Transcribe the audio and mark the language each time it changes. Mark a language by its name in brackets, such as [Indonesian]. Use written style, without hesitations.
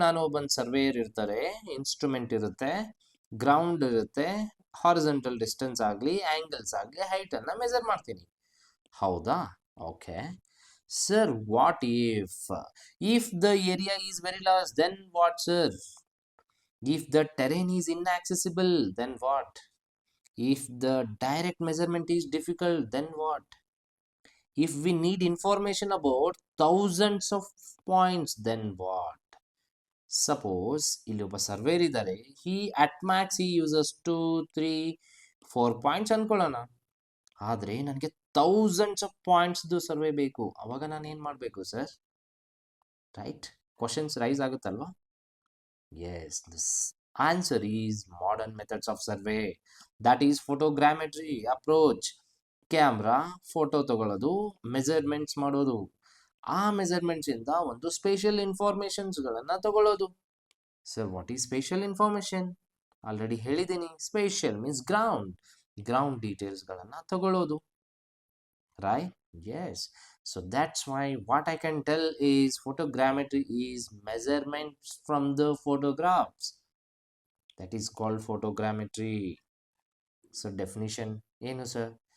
[Kannada] ನಾನು ಒಬ್ಬ ಸರ್ವೇಯರ್ ಇರ್ತಾರೆ, ಇನ್ಸ್ಟ್ರೂಮೆಂಟ್ ಇರುತ್ತೆ, ಗ್ರೌಂಡ್ ಇರುತ್ತೆ, ಹಾರಿಜಾಂಟಲ್ ಡಿಸ್ಟೆನ್ಸ್ ಆಗಲಿ, ಆ್ಯಂಗಲ್ಸ್ ಆಗಲಿ, ಹೈಟನ್ನು ಮೆಜರ್ ಮಾಡ್ತೀನಿ. ಹೌದಾ? Okay. [English] Sir, what if the area is very large, then what sir? If the terrain is inaccessible, then what? If the direct measurement is difficult, then what? If we need information about thousands of points, then what? [Kannada] Suppose ಇಲ್ಲಿ ಒಬ್ಬ server ಇದ್ದಾರೆ, [English] at max he uses 2, 3, 4 [Kannada] points ಅನ್ಕೊಳ್ಳೋಣ. ಆದರೆ ನನಗೆ thousands of ಪಾಯಿಂಟ್ಸ್ದು survey ಬೇಕು. ಅವಾಗ ನಾನು ಏನು ಮಾಡಬೇಕು sir? Right? Questions rice ಆಗುತ್ತಲ್ವಾ? [English] Yes, this answer is modern methods of survey. That is photogrammetry approach. [Kannada] Camera, photo ತಗೊಳ್ಳೋದು, ಮೆಜರ್ಮೆಂಟ್ಸ್ ಮಾಡೋದು, ಆ ಮೆಜರ್ಮೆಂಟ್ಸ್ ಇಂದ ಒಂದು ಸ್ಪೇಷಿಯಲ್ ಇನ್ಫಾರ್ಮೇಶನ್ಸ್ ಗಳನ್ನ ತಗೊಳ್ಳೋದು. Sir [English] What is spatial information? [Kannada] Already ಹೇಳಿದ್ದೀನಿ, ಸ್ಪೇಷಿಯಲ್ ಮೀನ್ಸ್ ಗ್ರೌಂಡ್ ಡೀಟೇಲ್ಸ್ ಗಳನ್ನ ತಗೊಳ್ಳೋದು, right? [English] Yes. So that's why what I can tell is photogrammetry is measurements from the photographs. That is called photogrammetry. [Kannada] So definition ಏನು sir?